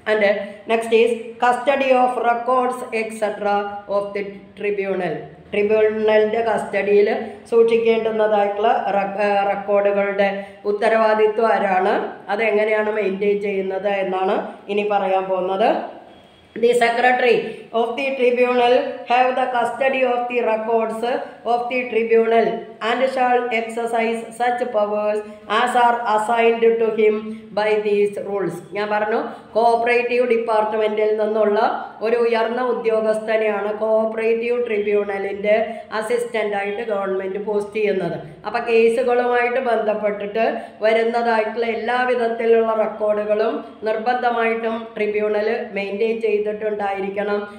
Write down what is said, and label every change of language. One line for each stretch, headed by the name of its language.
English: And next is custody of records etcetera of the tribunal.
Malayalam: ട്രിബ്യൂണലിൻ്റെ കസ്റ്റഡിയിൽ സൂക്ഷിക്കേണ്ടുന്നതായിട്ടുള്ള റെക്കോർഡുകളുടെ ഉത്തരവാദിത്വം ആരാണ്, അതെങ്ങനെയാണ് മെയിൻറ്റെയിൻ ചെയ്യുന്നത് എന്നാണ് ഇനി പറയാൻ പോകുന്നത്.
English: The secretary of the tribunal have the custody of the records of the tribunal and shall exercise such powers as are assigned to him by these rules.
Malayalam: ഞാൻ പറഞ്ഞു കോഓപ്പറേറ്റീവ് ഡിപ്പാർട്ട്മെൻറ്റിൽ നിന്നുള്ള ഒരു ഉയർന്ന ഉദ്യോഗസ്ഥനെയാണ് കോഓപ്പറേറ്റീവ് ട്രിബ്യൂണലിൻ്റെ അസിസ്റ്റൻ്റായിട്ട് ഗവൺമെൻറ് പോസ്റ്റ് ചെയ്യുന്നത്. അപ്പോൾ കേസുകളുമായിട്ട് ബന്ധപ്പെട്ടിട്ട് വരുന്നതായിട്ടുള്ള എല്ലാ വിധത്തിലുള്ള റെക്കോർഡുകളും നിർബന്ധമായിട്ടും ട്രിബ്യൂണൽ മെയിൻറ്റെയിൻ ചെയ്തിട്ടുണ്ടായിരിക്കണം.